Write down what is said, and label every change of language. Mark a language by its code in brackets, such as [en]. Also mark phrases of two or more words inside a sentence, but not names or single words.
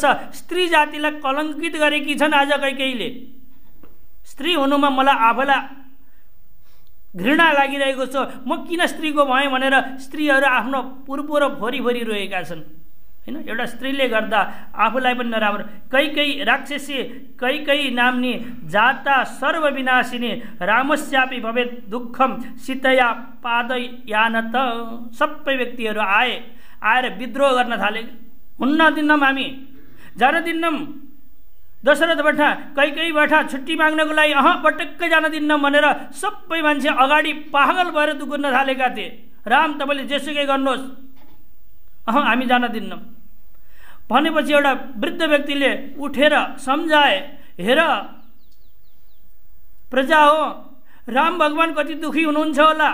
[ne] स्त्री जातिलाई कलङ्कित गरेकी छन् आज कैकेयीले। स्त्री हुनुमा मलाई आफैलाई घृणा लागिरहेको छ। म किन स्त्रीको भएँ भनेर स्त्रीहरू आफ्नो पुर्पो र भोरी रोएका छन् हैन। एउटा स्त्रीले गर्दा आफूलाई पनि नराम्रो। [sa] कैकेयी राक्षसी कैकेयी नाम्नी जाता सर्वविनाशिनी रामस्यापि भवेत् दुःखम सीतया पादयानत। [ne] सबै व्यक्तिहरू आएर विद्रोह गर्न थाले। हुन्न दिन्नम, हामी जान दिन्नम, दशरथ बठा कैकेयी बठा छुट्टी माग्नको लागि पटक्कै जान दिन्नम भनेर सबै मान्छे अगाडि पागल भएर दुकुर्न थालेका थिए। राम तपाईँले जेसुकै गर्नुहोस्, हामी जान दिन्नम भनेपछि एउटा वृद्ध व्यक्तिले उठेर सम्झाए, हेर प्रजा हो, राम भगवान कति दुखी हुनुहुन्छ होला।